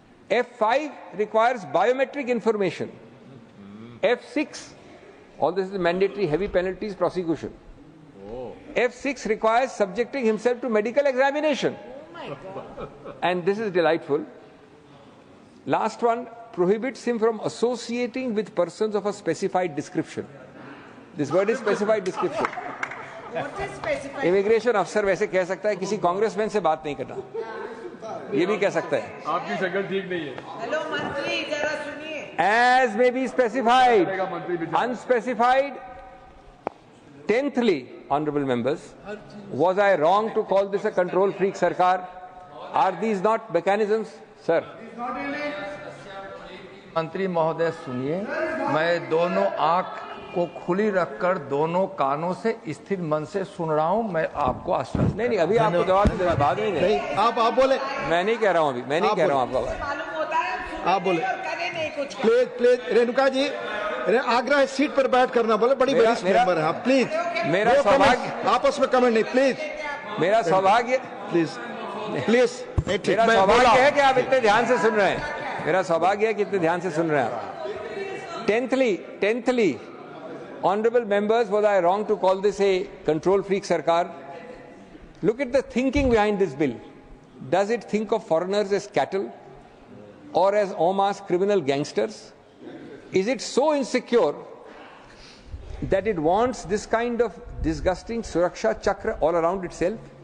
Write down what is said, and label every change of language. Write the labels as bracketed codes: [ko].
[en] F5 requires biometric information. F6, all this is mandatory, heavy penalties, prosecution. F6 requires subjecting himself to medical examination. And this is delightful. Last one, prohibits him from associating with persons of a specified description. This word is specified description. [hi] Immigration अफसर वैसे कह सकता है किसी congressman से बात नहीं करना, ये भी कह सकता है. आपकी शक्ल ठीक नहीं है. हेलो मंत्री, जरा सुनिए. [en] As may be specified, unspecified. Tenthly, honourable members, was I wrong to call this a control freak Sarkar? Are these not mechanisms, sir? [hi] मंत्री महोदय सुनिए, मैं दोनों आंख को खुली रखकर दोनों कानों से स्थिर मन से सुन रहा हूं। मैं आपको आश्वस्त नहीं, अभी आपको जवाब नहीं देना, बाद में नहीं, आप बोले। मैं नहीं कह रहा हूं, अभी मैं नहीं कह रहा हूं आपका। आप बोले प्लीज प्लीज। रेणुका जी, आग्रह है सीट पर बैठ करना बोले, बड़ी वरिष्ठ मेंबर है आप, प्लीज। मेरा सौभाग्य, आपस में कमेंट नहीं, प्लीज। मेरा सौभाग्य, प्लीज प्लीज। मेरा सौभाग्य है कि आप इतने ध्यान से सुन रहे हैं। मेरा सौभाग्य है कि इतने ध्यान से सुन रहे हैं आप। [en] Tenthly, honorable members, was I wrong to call this a control freak sarkar? Look at the thinking behind this bill. Does it think of foreigners as cattle or as en masse criminal gangsters? Is it so insecure that it wants this kind of disgusting [hi] suraksha chakra [en] all around itself?